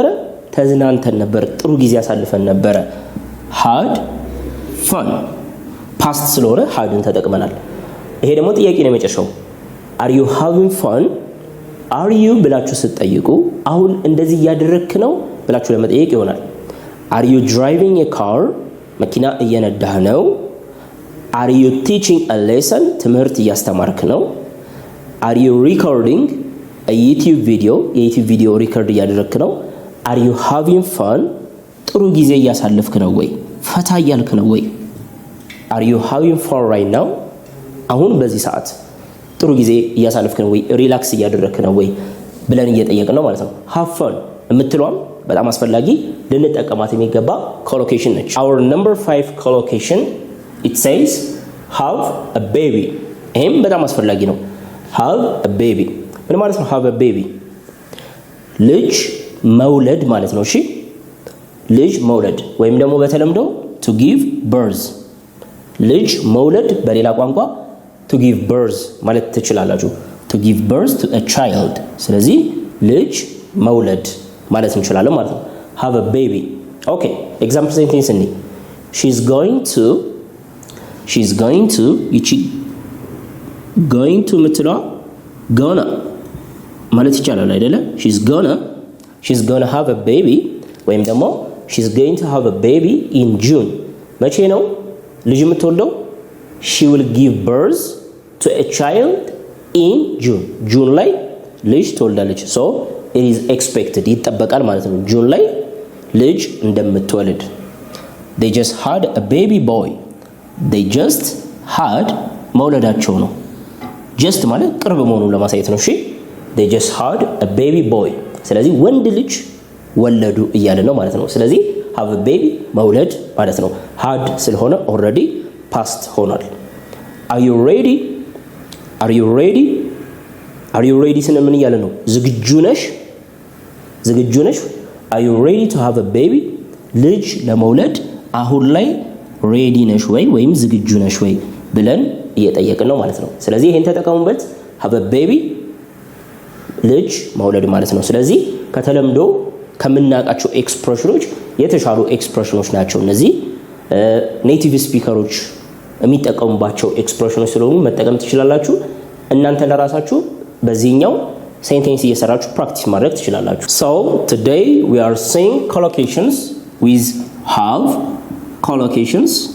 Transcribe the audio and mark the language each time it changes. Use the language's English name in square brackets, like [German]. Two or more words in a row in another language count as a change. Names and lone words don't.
[Amharic] ተዝናንተን ነበር ጥሩ ጊዜ ያሳልፈን ነበረ። [English] had fun [Amharic] past ስለሆነ hadን ተጠቅመናል። ይሄ ደግሞ ጥያቄ ነው የመጨረሻው [English] are you having fun are you [Amharic] ብላችሁ ስትጠይቁ አሁን እንደዚህ ያደረክ ነው ብላችሁ ለመጠየቅ ይሆናል። [English] are you driving a car [Amharic] መኪና እየነዳህ ነው? [English] are you teaching a lesson [Amharic] ትምህርት እያስተማርክ ነው? [English] are you recording a YouTube video [Amharic] የዩቲዩብ ቪዲዮ ሪከርድ እያደረክ ነው? [English] are you having fun [Amharic] ጥሩ ጊዜ እያሳለፍክ ነው ወይ? ፈታ እያልክ ነው ወይ? [English] are you having fun right now [Amharic] አሁን በዚህ ሰዓት ጥሩ ጊዜ እያሳለፍክ ነው ወይ? ሪላክስ እያደረክ ነው ወይ ብለን እየጠየቅን ነው ማለት ነው። [English] have fun [Amharic] የምትሏም በጣም አስፈላጊ ልንጠቀማት የሚገባ ኮሎኬሽን ነች። [English] our number 5 collocation it says have a baby [Amharic] ይሄም በጣም አስፈላጊ ነው። [English] have a baby [Amharic] ምን ማለት ነው? [English] have a baby [Amharic] ልጅ መውለድ ማለት ነው። እሺ ልጅ መውለድ ወይም ደግሞ በተለምዶ to [English] give birth [Amharic] ልጅ መውለድ በሌላ ቋንቋ [English] to give birth [Amharic] ማለት ትችላላችሁ። [English] to give birth to a child [Amharic] ስለዚህ ልጅ መውለድ ማለት እንችላለን ማለት ነው። [English] have a baby okay example sentence እንይ she's going to ይቺ going to ምትሏ gonna [Amharic] ማለት ይቻላል አይደለ? [English] she's gonna have a baby [Amharic] ወይም ደግሞ [English] she's going to have a baby in June [Amharic] መቼ ነው ልጅ የምትወልደው? [English] she will give birth to a child in June [Amharic] ላይ ልጅ ትወልዳለች። [English] so it is expected [Amharic] ይጠበቃል ማለት ነው ጁን ላይ ልጅ እንደምትወልድ። [English] they just had a baby boy they just had [Amharic] መውለዳቸው ነው just ማለት ቅርብ መሆኑን ለማሳየት ነው እሺ [English] they just had a baby boy [Amharic] ስለዚህ ወንድ ልጅ ወለዱ እያለ ነው ማለት ነው ስለዚህ [English] have a baby [Amharic] መውለድ ማለት ነው had ስለሆነ [English] already past [Amharic] ሆኗል [English] are you ready [Amharic] ስንል ምን እያለ ነው ዝግጁ ነሽ [English] are you ready to have a baby [Amharic] ልጅ ለመውለድ አሁን ላይ [English] ready ነሽ [Amharic] ወይም ዝግጁ ነሽ ወይ ብለን እየጠየቅን ነው ማለት ነው ስለዚህ ይሄን ተጠቀሙበት [English] have a baby [Amharic] ልጅ መውለድ ማለት ነው ስለዚህ ከተለምዶ ከምናቃቸው ኤክስፕሬሽኖች የተሻሉ ኤክስፕሬሽኖች ናቸው እነዚህ [English] native speakers [Amharic] የሚጠቀሙባቸው ኤክስፕሬሽኖች ስለሆኑ መጠቀም ትችላላችሁ እናንተ ለራሳችሁ በዚህኛው ሴንቴንስ እየሰራችሁ ፕራክቲስ ማድረግ ትችላላችሁ [English] so today we are seeing collocations with have collocations